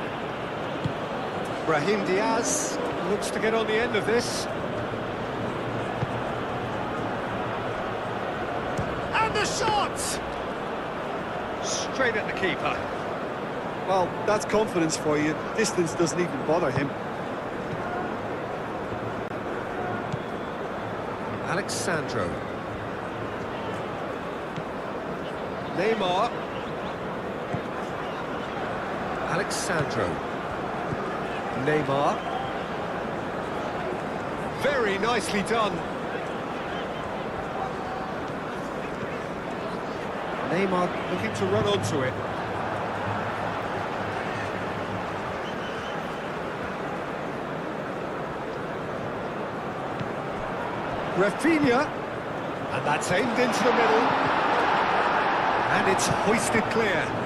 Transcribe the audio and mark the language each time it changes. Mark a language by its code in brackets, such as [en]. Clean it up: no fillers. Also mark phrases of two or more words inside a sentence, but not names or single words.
[en] Brahim Diaz looks to get on the end of this. And the shot! Straight at the keeper. Well, that's confidence for you. Distance doesn't even bother him. Alexandro. Neymar. Alexandro. Neymar. Very nicely done. Neymar looking to run onto it. Rafinha, and that's aimed into the middle, and it's hoisted clear.